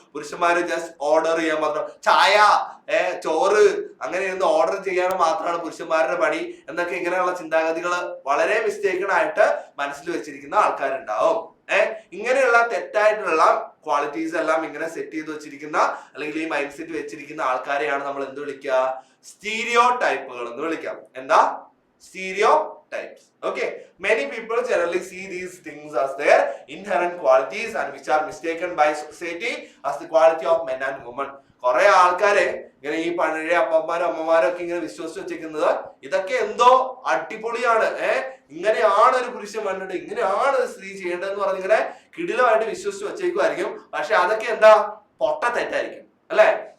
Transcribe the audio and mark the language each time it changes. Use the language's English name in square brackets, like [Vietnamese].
[Malayalam] പുരുഷന്മാര് just order ചെയ്യാൻ മാത്രം, ചായ ചോറ് അങ്ങനെയൊന്ന് ഓർഡർ ചെയ്യാൻ മാത്രമാണ് പുരുഷന്മാരുടെ പണി എന്നൊക്കെ ഇങ്ങനെയുള്ള ചിന്താഗതികൾ വളരെ മിസ്റ്റേക്കൺ ആയിട്ട് മനസ്സിൽ വെച്ചിരിക്കുന്ന ആൾക്കാരുണ്ടാവും. ഇങ്ങനെയുള്ള തെറ്റായിട്ടുള്ള ക്വാളിറ്റീസ് എല്ലാം ഇങ്ങനെ സെറ്റ് ചെയ്ത് വെച്ചിരിക്കുന്ന അല്ലെങ്കിൽ ഈ മൈൻഡ് സെറ്റ് വെച്ചിരിക്കുന്ന ആൾക്കാരെയാണ് നമ്മൾ എന്ത് വിളിക്കുക, സ്റ്റീരിയോ ടൈപ്പുകൾ എന്ന് വിളിക്കാം. എന്താ stereo types. [English] Okay, many people generally see these things as their inherent qualities and which are mistaken by society as the quality of men and women. [Malayalam] കുറെ ആൾക്കാരെ ഇങ്ങനെ ഈ പഴയ അപ്പന്മാരും അമ്മമാരും ഒക്കെ ഇങ്ങനെ വിശ്വസിച്ച് വെച്ചിരിക്കുന്നത് ഇതൊക്കെ എന്തോ അടിപൊളിയാണ്, ഇങ്ങനെയാണ് ഒരു പുരുഷൻ വേണ്ടത്, ഇങ്ങനെയാണ് ഒരു സ്ത്രീ ചെയ്യേണ്ടതെന്ന് പറഞ്ഞ് ഇങ്ങനെ കിടിലമായിട്ട് വിശ്വസിച്ച് വെച്ചേക്കുമായിരിക്കും. പക്ഷെ അതൊക്കെ എന്താ പൊട്ട തെറ്റായിരിക്കും. അല്ലെ?